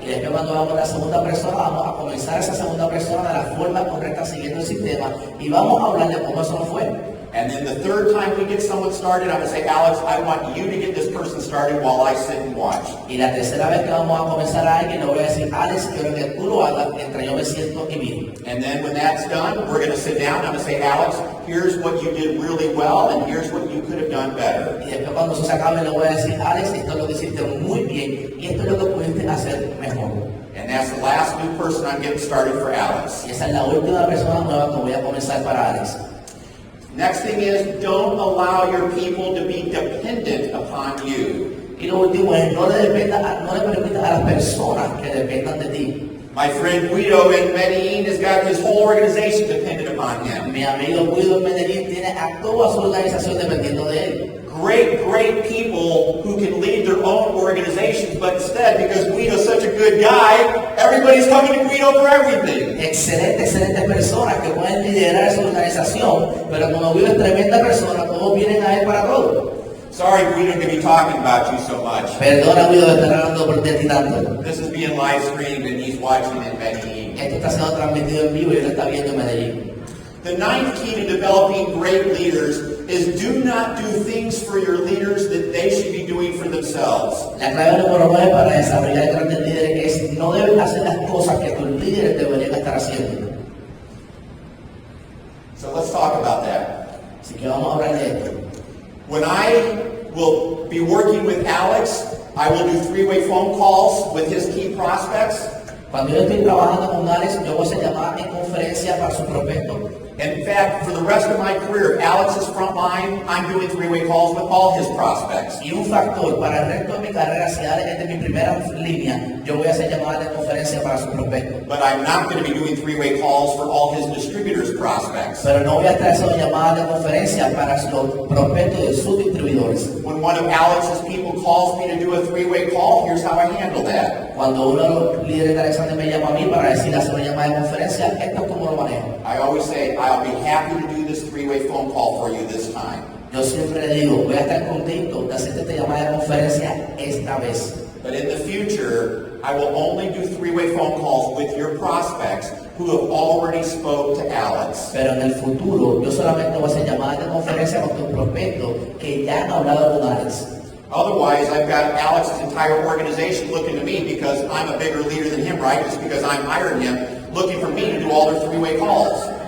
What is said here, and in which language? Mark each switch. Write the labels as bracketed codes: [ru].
[es] Y después cuando vamos a la segunda persona, vamos a comenzar esa segunda persona de la forma correcta, siguiendo el sistema. Y vamos a hablar de cómo eso nos fue. [en] And then the third time we get someone started, I'm going to say, Alex, I want you to get this person started while I sit and watch. [es] Y la tercera vez que vamos a comenzar a alguien, le voy a decir, Alex, quiero que tú lo hagas mientras yo me siento y miro. [en] And then when that's done, we're going to sit down. I'm going to say, Alex, here's what you did really well, and here's what you could have done better. [es] Y después cuando eso se acabe, le voy a decir, Alex, esto es lo que hiciste muy bien y esto es lo que pudiste hacer mejor. [en] And that's the last new person I'm getting started for Alex. [es] Y esa es la última persona nueva que voy a comenzar para Alex. [en] Next thing is, don't allow your people to be dependent upon you. [es] Y lo último es, no le permitas a las personas que dependan de ti. [en] My friend Guido in Medellin has got his whole organization dependent upon him. [es] Mi amigo Guido en Medellín tiene a toda su organización dependiendo de él. [en] Great people who can lead their own organizations, but instead, because Guido's such a good guy, everybody's coming to Guido for everything. [es] Excelentes personas que pueden liderar su organización, pero como Guido es tremenda persona, todos vienen a él para todo. [en] Sorry, Guido, to be talking about you so much. [es] Perdona, Guido, de estar hablando por ti a ti tanto. [en] This is being live streamed and he's watching in Medellin. [es] Esto está siendo transmitido en vivo y él está viendo en Medellín. [en] The ninth key to developing great leaders is do not do things for your leaders that they should be doing for themselves. [es] La clave número 9 para desarrollar grandes líderes es no deben hacer las cosas que tus líderes deberían estar haciendo. [en] So let's talk about that. [es] Así que vamos a hablar de esto. [en] When I will be working with Alex, I will do three-way phone calls with his key prospects. [es] Cuando yo estoy trabajando con Alex, yo voy a hacer llamadas en conferencia para su prospecto. [en] In fact, for the rest of my career, Alex is front line. I'm doing three-way calls with all his prospects. [es] Y un factor para el resto de mi carrera, si Alex es de mi primera línea, yo voy a hacer llamadas de conferencia para su prospecto. [en] But I'm not going to be doing three-way calls for all his distributors' prospects. [es] Pero no voy a estar haciendo llamadas de conferencia para los prospectos de sus distribuidores. [en] When one of Alex's people calls me to do a three-way call, here's how I handle that. [es] Cuando uno de los líderes de Alexander me llama a mí para decir hacer una llamada de conferencia, esto es como lo manejo. [en] I always say, I'll be happy to do this three-way phone call for you this time. [es] Yo siempre le digo, voy a estar contento de hacerte esta llamada de conferencia esta vez. [en] But in the future, I will only do three-way phone calls with your prospects who have already spoke to Alex. [es] Pero en el futuro, yo solamente voy a hacer llamadas de conferencia con tus prospectos que ya han hablado con Alex. [en] Otherwise, I've got Alex's entire organization looking to me because I'm a bigger leader than him, right? Just because I'm hiring him, looking for me to do all their three-way calls.